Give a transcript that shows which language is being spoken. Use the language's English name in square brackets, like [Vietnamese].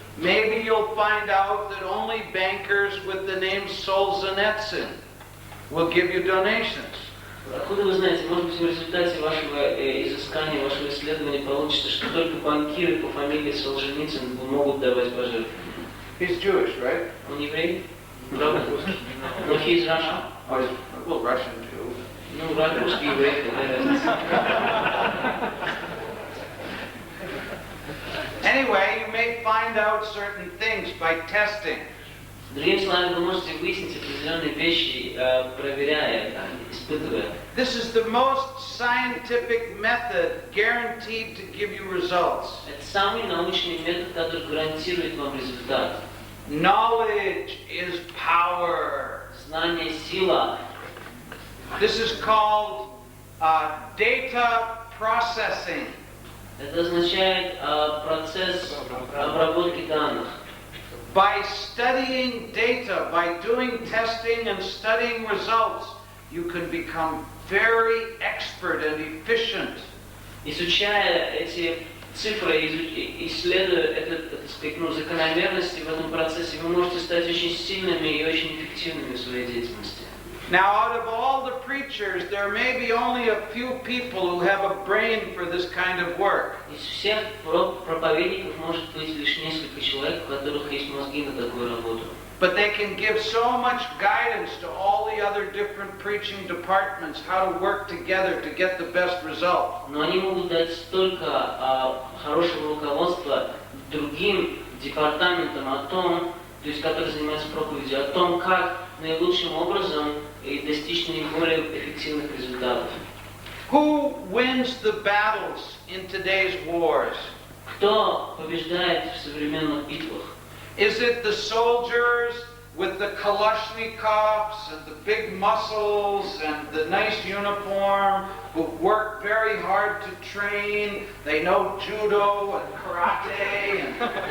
[English] Maybe you'll find out that only bankers with the name Solzhenitsyn will give you donations. [Russian] Откуда вы знаете, может быть, в результате вашего изыскания, вашего исследования получится, что только банкиры по фамилии Солженицын могут давать пожертвования. [English] He's Jewish, right? [Russian] Он еврей? Правда? Но [English] he's Russian. Oh, he's, well, Russian too. [Russian] Ну, русский еврей, какая разница? [English] Anyway, you may find out certain things by testing. [Russian] Другими словами, вы можете выяснить определенные вещи, проверяя, испытывая. [English] This is the most scientific method guaranteed to give you results. [Russian] Это самый научный метод, который гарантирует вам результат. [English] Knowledge is power. [Russian] Знание – сила. [English] This is called data processing. [Russian] Это означает процесс обработки данных. [English] By studying data, by doing testing and studying results, you can become very expert and efficient. [Russian] Изучая эти цифры, исследуя закономерности в этом процессе, вы можете стать очень сильными и очень эффективными в своей деятельности. [English] Now, out of all the preachers, there may be only a few people who have a brain for this kind of work. [Russian] Из всех проповедников может быть лишь несколько человек, у которых есть мозги на такую работу. [English] But they can give so much guidance to all the other different preaching departments, how to work together to get the best result. [Russian] Но они могут дать столько хорошего руководства другим департаментам о том, то есть которые занимаются проповедью, о том, как наилучшим образом и достичь наиболее эффективных результатов. [English] Who wins the battles in today's wars? [Russian] Кто побеждает в современных битвах? [English] Is it the soldiers with the Kalashnikovs and the big muscles and the nice uniform who work very hard to train? They know judo and karate and...